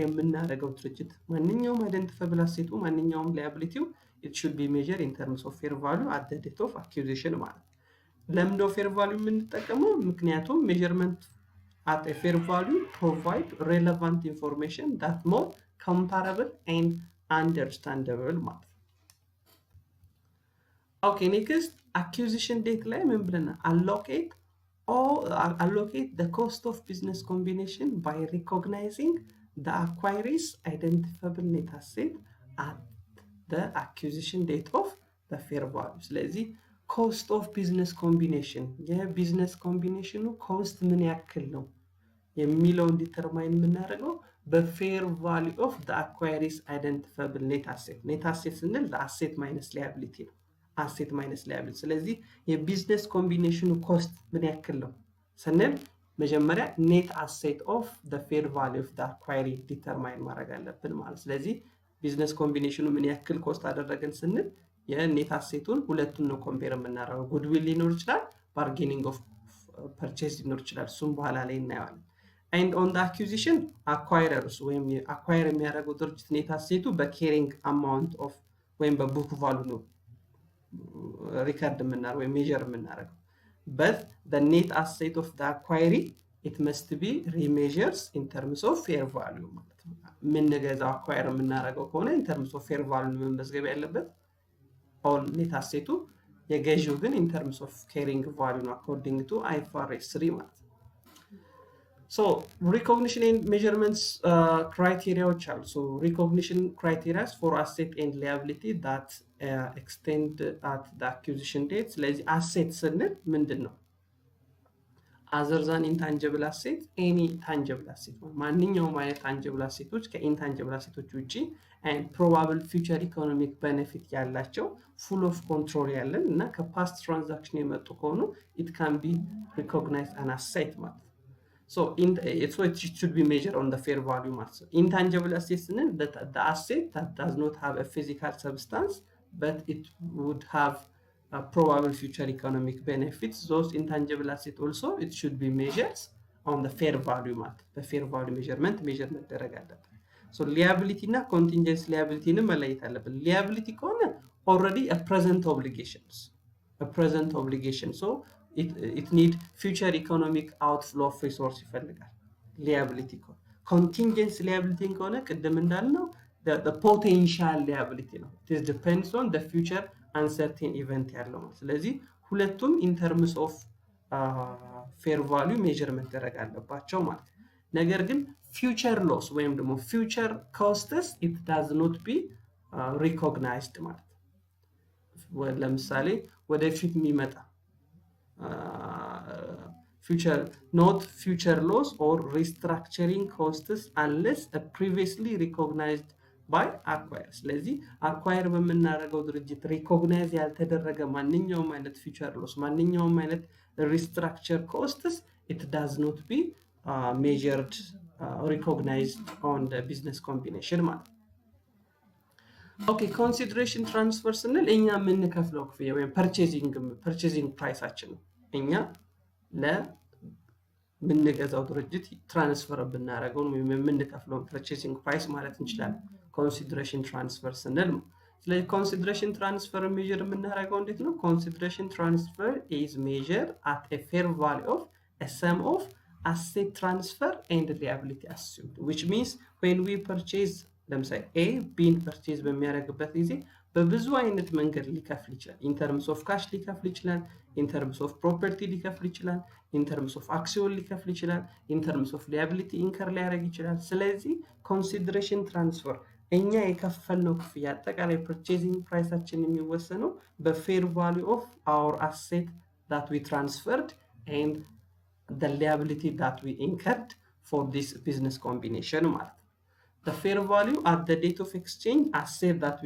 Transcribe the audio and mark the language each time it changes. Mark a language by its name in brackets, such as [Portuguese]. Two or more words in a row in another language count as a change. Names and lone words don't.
[Amharic] የምናደርገው ድርጅት ማንኛውም [English] identifiable asset ማንኛውም liability it should be measured in terms of fair value at the date of acquisition [Amharic] ማለት ለምንድነው [English] fair value [Amharic] የምንጠቀመው ምክንያቱም [English] measurement at a fair value provide relevant information that more comparable and understandable ማለት okay next acquisition date [Amharic] ላይ ምን ብለና [English] allocate the cost of business combination by recognizing the acquiree's identifiable net asset at the acquisition date of the fair value ስለዚህ cost of business combination [Amharic] የቢዝነስ ኮምቢኔሽኑ [English] cost [Amharic] ምን ያክል ነው የሚለውን ዲተርማይን የምናደርገው [English] በfair value of the acquiree's identifiable net asset ስንል the asset minus liability ነው asset minus [Amharic] liability ስለዚህ የቢዝነስ ኮምቢኔሽኑ cost ምን ያክል ነው ስንል መጀመሪያ [English] net asset of the fair value of the acquiree [Amharic] ዲተርማይን ማድረግ አለብን ማለት ስለዚህ ቢዝነስ ኮምቢኔሽኑ ምን ያክል ኮስት አደረገን ስንል የኔት አሴቱን ሁለቱን ነው ኮምፔር የምናደርገው ጉድዊል ሊኖር ይችላል [English] bargaining of purchase [Amharic] ሊኖር ይችላል እሱም በኋላ ላይ እናያለን [English] and on the acquisition acquirers [Amharic] ወይም acquire የሚያደርገው ድርጅት ኔት አሴቱ [English] carrying amount of [Amharic] ወይም [English] book value [Amharic] ነው ሪከርድ የምናደርገው ወይም ሜዠር የምናደርገው [English] but the net asset of the acquiree it must be remeasured in terms of fair value [Amharic] ማለት ነው ምን ነገዛው አኳየር የምናደርገው ከሆነ [English] in terms of fair value [Amharic] መመዝገብ ያለበት [English] all net asset [Amharic] የገዢው ግን [English] in terms of carrying value ነው according to IFRS 3 ማለት so recognition and measurements criteria so recognition criteria for asset and liability that extend at the acquisition date ስለዚህ asset [Amharic] ስንል ምንድነው [English] other than intangible asset any tangible asset [Amharic] ማንኛውም አይነት [English] tangible assets ከintangible assets ውጪ and probable future economic benefit ያላቸው full of control [Amharic] ያለን እና [English] ከpast transaction [Amharic] የመጡ ከሆኑ [English] it can be recognized an asset ማለት so it should be measured on the fair value ማለት intangible assets ስንል the asset that does not have a physical substance but it would have probable future economic benefits those intangible assets also it should be measured on the fair value ማለት በfair value measurement [Amharic] መደረግ አለበት [English] so liability እና contingency liability [Amharic] ን መለየት አለበት [English] liability ከሆነ already a present obligation so it need future economic outflow of resource ይፈልጋል liability ከሆነ contingency liability ከሆነ [Amharic] ቅድም እንዳልነው [English] the potential liability ነው it depends on the future uncertain event [Amharic] ያለው ማለት ስለዚህ ሁለቱም [English] in terms of fair value measure [Amharic] መደረግ አለባቸው ማለት ነገር ግን [English] future loss [Amharic] ወይም ደግሞ [English] future costs it does not be recognized ማለት [Amharic] ለምሳሌ ወደፊት የሚመጣ [English] future loss or restructuring costs unless a previously recognized by acquire ስለዚህ acquire [Amharic] በመናረጋው ድርጅት [English] recognize [Amharic] ያልተደረገ ማንኛውም አይነት [English] future loss [Amharic] ማንኛውም አይነት [English] restructure costs it does not be measured recognized on the business combination [Amharic] ማለት [English] Okay, consideration transfer [Amharic] ስንል እኛ የምንከፍለው ክፍያ ወይም purchasing ፕራይሳችን ነው። እኛ ለምንገዛው ድርጅት ትራንስፈር ብናደርገው ወይም የምንከፍለው [English] purchasing price [Amharic] ማለት እንችላለን [English] consideration transfer [Amharic] ስንል ነው። ስለዚህ [English] consideration transfer measure [Amharic] የምናደርገው እንዴት ነው? [English] Consideration transfer is measured at a fair value of a sum of asset transfer and liability assumed, which means when we purchase [Amharic] ለምሳሌ A Bን ፐርቼዝ በሚያደርግበት ጊዜ በብዙ አይነት መንገድ ሊከፍል ይችላል። [English] in terms of cash [Amharic] ሊከፍል ይችላል፣ [English] in terms of property [Amharic] ሊከፍል ይችላል፣ [English] in terms of action [Amharic] ሊከፍል ይችላል፣ [English] in terms of liability incur [Amharic] ሊያደርግ ይችላል። ስለዚህ [English] consideration transfer [Amharic] እኛ የከፈልነው ክፍያ አጠቃላይ [English] purchasing [Amharic] ፕራይሳችን የሚወሰነው [English] በfair value of our asset that we transferred and the liability that we incurred for this business combination [Amharic] ማለት ነው። [English] The fair value at the date of exchange, asset that we